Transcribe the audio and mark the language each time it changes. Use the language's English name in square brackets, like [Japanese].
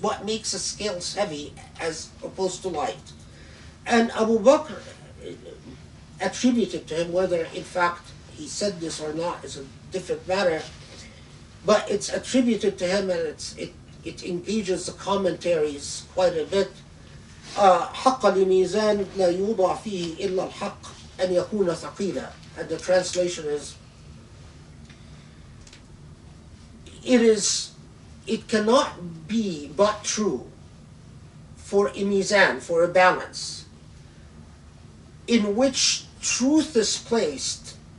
[English] What makes the scales heavy as opposed to light? And Abu Bakr attributed to him, whether in fact he said this or not is a different matter, but it's attributed to him, and it engages the commentaries quite a bit. [Arabic] حق لميزان لا يوضع فيه إلا الحق أن يكون ثقيلا. [English] And the translation is, it cannot be but true for a mizan, for a balance, in which truth is placed